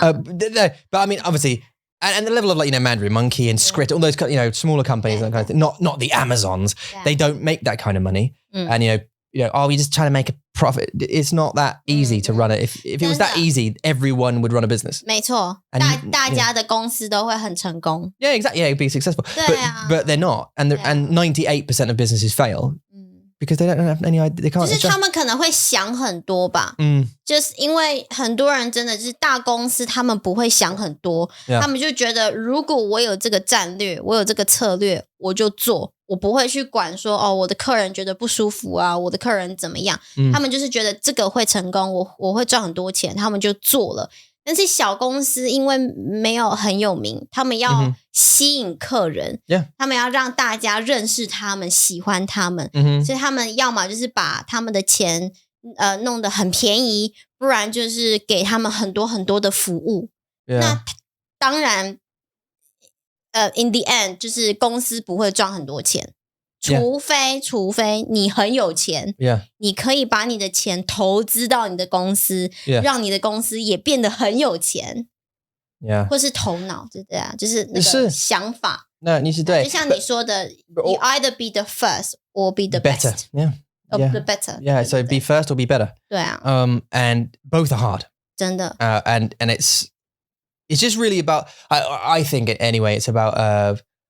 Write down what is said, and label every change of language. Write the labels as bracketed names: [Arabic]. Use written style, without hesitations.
[English] No, but I mean, obviously, and the level of Mandarin Monkey and Skritter, all those smaller companies, and that kind of thing, not the Amazons. Yeah. They don't make that kind of money. And you're just trying to make a profit. It's not that easy to run it. If it was that easy, everyone would run a business. [Chinese] 没错，大家的公司都会很成功。 [English] Yeah, exactly. Yeah, it'd be successful. But they're not, and 98% of businesses fail. Because they don't have any idea, they can't. [Chinese] 就是他们可能会想很多吧，就是因为很多人真的就是大公司，他们不会想很多，他们就觉得如果我有这个战略，我有这个策略，我就做，我不会去管说我的客人觉得不舒服啊，我的客人怎么样，他们就是觉得这个会成功，我会赚很多钱，他们就做了。但是小公司因为没有很有名，他们要吸引客人，他们要让大家认识他们，喜欢他们，所以他们要么就是把他们的钱弄得很便宜，不然就是给他们很多很多的服务。那当然 [English] in the end [Chinese] 就是公司不会赚很多钱。除非你很有钱，你可以把你的钱投资到你的公司，让你的公司也变得很有钱，或是头脑，就这样，就是那个想法。那你是对，就像你说的 ， [English] you either be the first or be the best. The better. Yeah, so be first or be better. [Chinese] 对啊。 [English] And both are hard. [Chinese] 真的。 [English] And it's just really about. I think anyway, it's about.